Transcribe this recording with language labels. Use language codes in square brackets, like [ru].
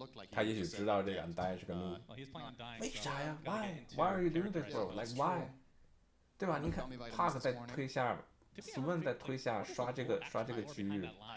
[zh] 他也许知道这个 Undying 是个 noob。为啥呀 [en] ？Why are you doing this, bro? Like why？ [zh] 对吧？你看 Park 在推下 ，Sven 在推下刷这个区域。